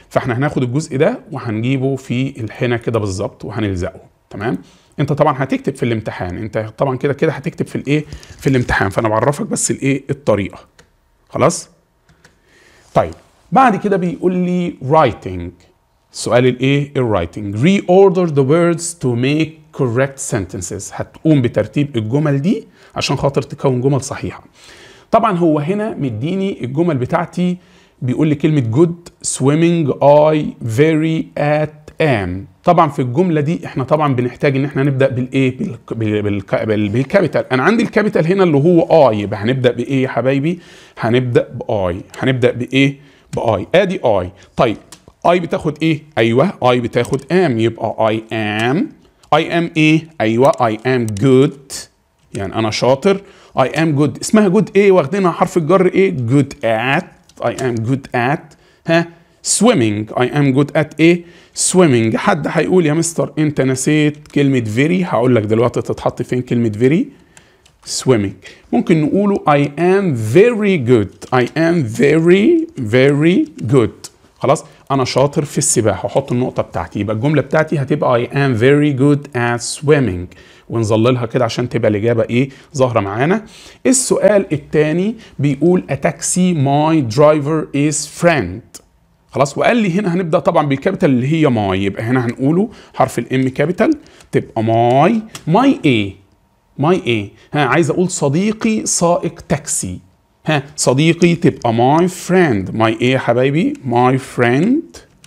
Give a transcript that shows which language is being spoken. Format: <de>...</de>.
<ar>فاحنا هناخد الجزء ده وهنجيبه في الحنه كده بالظبط وهنلزقه. تمام؟ انت طبعا هتكتب في الامتحان، انت طبعا كده هتكتب في الايه؟ في الامتحان، فانا بعرفك بس الايه؟ الطريقه. خلاص؟ طيب بعد كده بيقول لي writing. سؤال الايه؟ الرايتنج.</ar> <en>reorder the words to make correct sentences.</en> <ar>هتقوم بترتيب الجمل دي عشان خاطر تكون جمل صحيحه. طبعا هو هنا مديني الجمل بتاعتي، بيقول لي كلمه</ar> <en>good swimming I very at am.</en> <ar>طبعا في الجمله دي احنا طبعا بنحتاج ان احنا نبدا بالايه؟ بالكابيتال. انا عندي الكابيتال هنا اللي هو اي، يبقى هنبدا بايه يا حبايبي؟ هنبدا باي. هنبدا بايه؟ باي. ادي اي. طيب اي بتاخد ايه؟ ايوه اي بتاخد ام، يبقى</ar> <en>I am. I am ايه؟</en> <ar>ايوه</ar> <en>I am good,</en> <ar>يعني انا شاطر.</ar> <en>I am good.</en> <ar>اسمها جود ايه؟ واخدينها حرف الجر ايه؟</ar> <en>Good at. I am good at swimming. I am good at</en> <ar>ايه؟</ar> <en>swimming.</en> <ar>حد هيقول يا مستر انت نسيت كلمة very. هقول لك دلوقتي تتحط فين كلمة very.</ar> <en>swimming.</en> <ar>ممكن نقوله</ar> <en>I am very good. I am very good.</en> <ar>خلاص، انا شاطر في السباحة. احط النقطة بتاعتي، يبقى الجملة بتاعتي هتبقى</ar> <en>I am very good at swimming.</en> <ar>ونظللها كده عشان تبقى الإجابة إيه؟ ظاهرة معانا. السؤال الثاني بيقول</ar> <en>a taxi my driver is friend.</en> <ar>خلاص، وقال لي هنا هنبدا طبعا بالكابيتال اللي هي ماي، يبقى هنا هنقوله حرف الام كابيتال تبقى ماي ايه؟ ماي ايه؟ عايز اقول صديقي سائق تاكسي. صديقي تبقى</ar> <en>My friend.</en> <ar>ماي ايه يا حبايبي؟ ماي فريند.</ar>